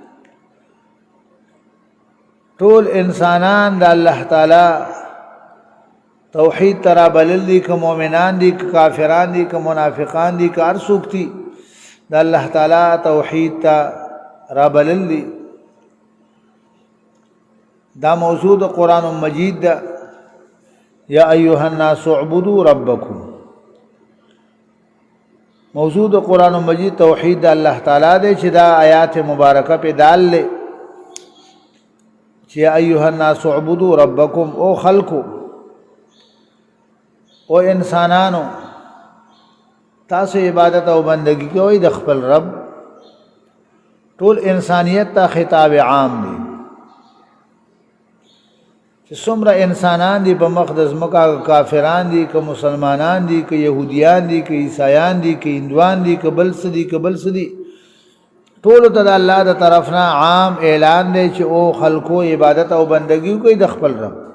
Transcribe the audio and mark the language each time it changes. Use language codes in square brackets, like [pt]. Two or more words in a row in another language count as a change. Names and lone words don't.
[ps] طول انسانان دا اللہ تعالی توحید ترا بلل دی که مومنان دی که کافران دی که منافقان دی که ارسوک دی دا اللہ تعالی توحید تا رابلل دی. دا موضوع دا قرآن مجید دا [ar] یا ایوہ الناس اعبدوا ربکم. [ps] موضوع دا قرآن مجید توحید دا اللہ تعالی دے چی دا آیات مبارکہ پہ دال لے چی [ar] یا ایوہ الناس اعبدوا ربکم. [ps] او خلقو او انسانانو تاسو عبادت او بندگی کوئی د خپل رب. ټول انسانیت تا خطاب عام دی چې څومره انسانان دی په مقدس مکه کافران دی که مسلمانان دی که یهودیان دی که عیسایان دی که هندوان دی که بل څه دی که بل څه دی ټولو ته د الله د طرفنا عام اعلان دی چې او خلقو عبادت او بندگی کوئی د خپل رب.